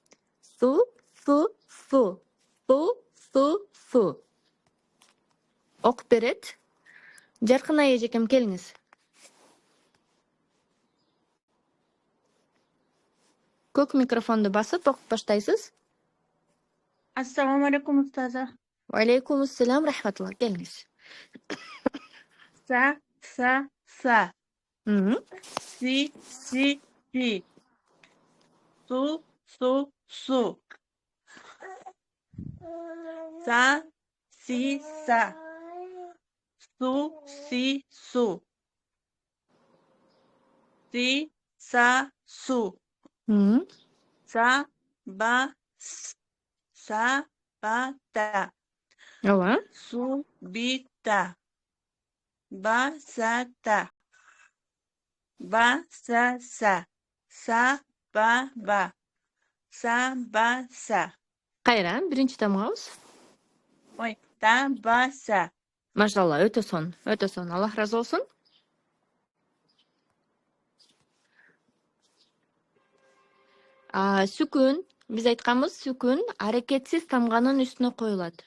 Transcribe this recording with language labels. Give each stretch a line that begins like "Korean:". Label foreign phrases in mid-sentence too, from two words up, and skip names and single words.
Kyrgyz: Су. Окуп берет. Жаркынай эжекем, келиңиз. Көк микрофонду басып окуп баштайсыз.
Uzbek: Assalomu alaykum ustoza.
Arabic: وعليكم السلام رحمة الله, келиңиz. Sa. Si. Su. Sa. Si. Sa. Su. Si. Su. Si. Sa. Su. Sa. Ba. Sa. Ba. Ta.
Kyrgyz: Ооба. Su. Bi. Ta. Ba. Sa. Ta. Ba. Sa. Sa. Sa. Ba. Ba. Sa. Ba. Sa. Кайра, биринчи тамгабыз. Ой, та. Ба. Sa. Машалла, өтө сон. Аллах разы болсун. Сүкүн, биз айтканбыз, сүкүн аракетсиз тамганын үстүнө коюлат.